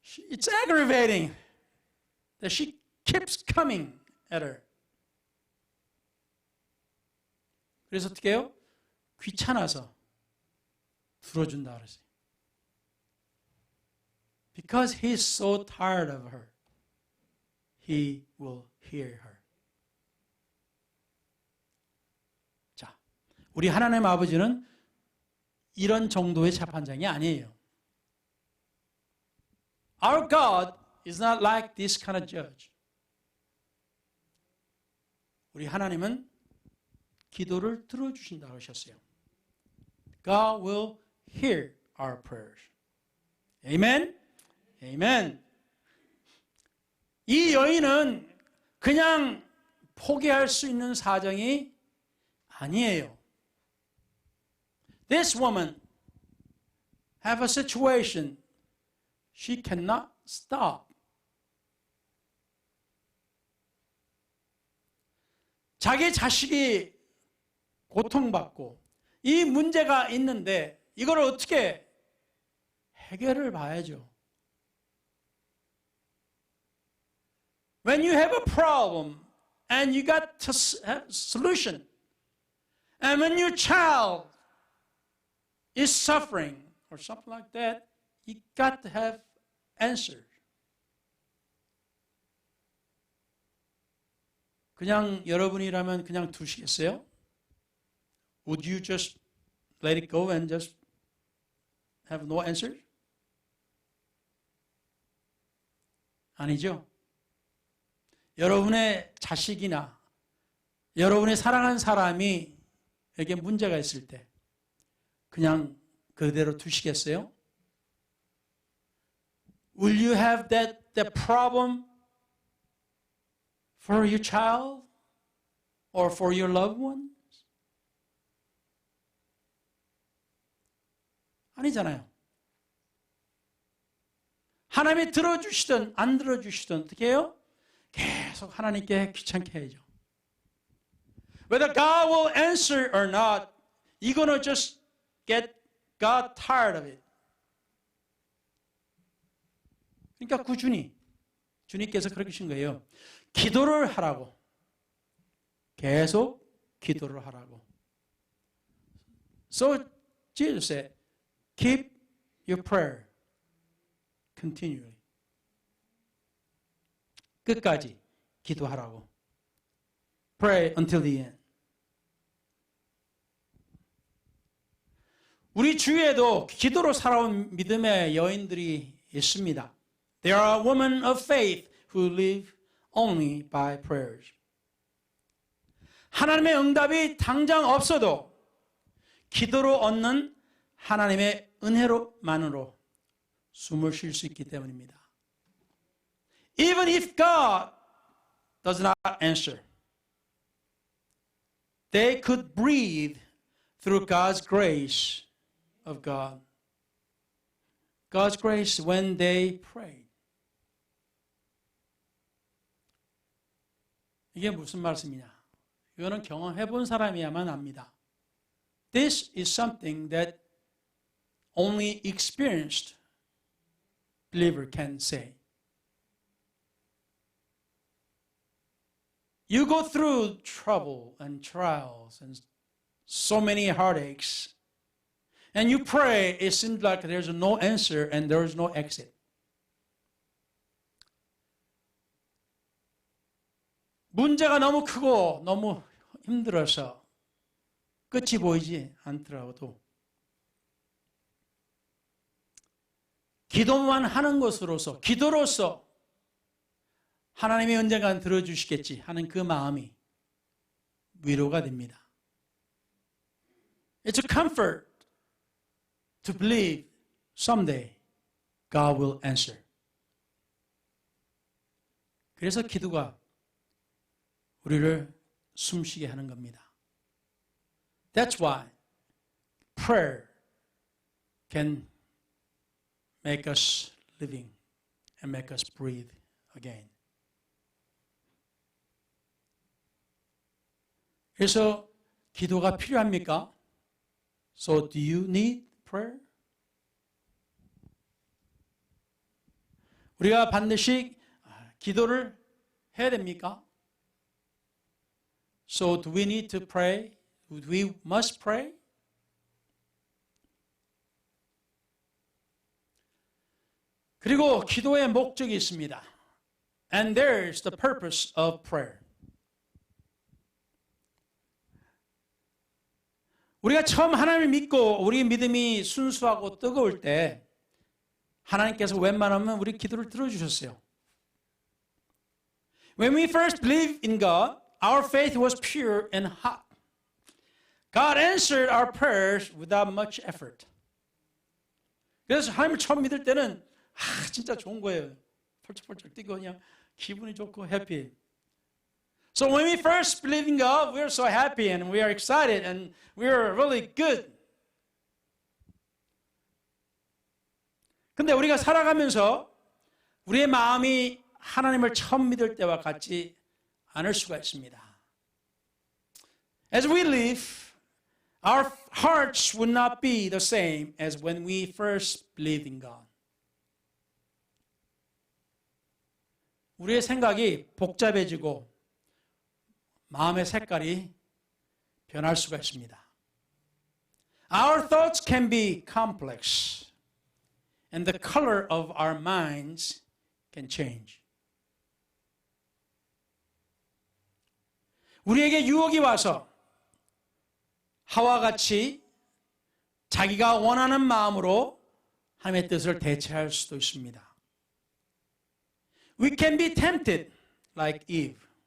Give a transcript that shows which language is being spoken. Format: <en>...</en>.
<en>It's aggravating that she keeps coming at her.</en> <ko>그래서 어떻게 해요? 귀찮아서 들어준다 그러지.</ko> <en>Because he's so tired of her, he will hear her.</en> <ko>자, 우리 하나님 아버지는 이런 정도의 재판장이 아니에요.</ko> <en>Our God is not like this kind of judge.</en> <ko>우리 하나님은 기도를 들어주신다고 하셨어요.</ko> <en>God will hear our prayers. Amen? Amen.</en> <ko>이 여인은 그냥 포기할 수 있는 사정이 아니에요.</ko> <en>This woman have a situation she cannot stop.</en> <ko>자기 자식이 고통받고 이 문제가 있는데 이걸 어떻게 해결을 봐야죠.</ko> <en>When you have a problem and you got to have a solution, and when your child is suffering or something like that, you got to have answers.</en> <ko>그냥 여러분이라면 그냥 두시겠어요?</ko> <en>Would you just let it go and just have no answers?</en> <ko>아니죠. 여러분의 자식이나 여러분의 사랑하는 사람이 에게 문제가 있을 때 그냥 그대로 두시겠어요?</ko> <en>Will you have that problem for your child or for your loved ones?</en> <ko>아니잖아요. 하나님이 들어주시든 안 들어주시든 어떻게 해요? 계속 하나님께 귀찮게 해야죠.</ko> <en>Whether God will answer or not, you're going to just get God tired of it.</en> <ko>그러니까 꾸준히 주님께서 그렇게 하신 거예요. 기도를 하라고. 계속 기도를 하라고.</ko> <en>So Jesus said, keep your prayer continually.</en> <ko>끝까지 기도하라고.</ko> <en>Pray until the end.</en> <ko>우리 주위에도 기도로 살아온 믿음의 여인들이 있습니다.</ko> <en>There are women of faith who live only by prayers.</en> <ko>하나님의 응답이 당장 없어도 기도로 얻는 하나님의 은혜로만으로 숨을 쉴 수 있기 때문입니다.</ko> <en>Even if God does not answer, they could breathe through God's grace of God. God's grace when they prayed.</en> <ko>이게 무슨 말씀이냐? 이거는 경험해 본 사람이야만 압니다.</ko> <en>This is something that only experienced believer can say. You go through trouble and trials and so many heartaches, and you pray, it seems like there's no answer and there is no exit.</en> <ko>문제가 너무 크고 너무 힘들어서 끝이 보이지 않더라도 기도만 하는 것으로서, 기도로서 하나님이 언젠간 들어주시겠지 하는 그 마음이 위로가 됩니다.</ko> <en>It's a comfort to believe someday God will answer.</en> <ko>그래서 기도가 우리를 숨쉬게 하는 겁니다.</ko> <en>That's why prayer can make us living and make us breathe again.</en> <ko>그래서 기도가 필요합니까?</ko> <en>So do you need prayer?</en> <ko>우리가 반드시 기도를 해야 됩니까?</ko> <en>So do we need to pray? We must pray?</en> <ko>그리고 기도의 목적이 있습니다.</ko> <en>And there's the purpose of prayer.</en> <ko>우리가 처음 하나님을 믿고 우리 믿음이 순수하고 뜨거울 때 하나님께서 웬만하면 우리 기도를 들어주셨어요.</ko> <en>When we first believed in God, our faith was pure and hot. God answered our prayers without much effort.</en> <ko>그래서 하나님을 처음 믿을 때는 진짜 좋은 거예요. 펄쩍펄쩍 뛰고 그냥 기분이 좋고 해피.</ko> <en>So when we first believed in God, we were so happy and we are excited and we are really good.</en> <ko>근데 우리가 살아가면서 우리의 마음이 하나님을 처음 믿을 때와 같지 않을 수가 있습니다.</ko> <en>As we live, our hearts would not be the same as when we first believed in God.</en> <ko>우리의 생각이 복잡해지고 마음의 색깔이 변할 수가 있습니다.</ko> <en>Our thoughts can be complex and the color of our minds can change.</en> <ko>우리에게 유혹이 와서 하와 같이 자기가 원하는 마음으로 하나님의 뜻을 대체할 수도 있습니다.</ko> <en>We can be tempted like Eve.</en>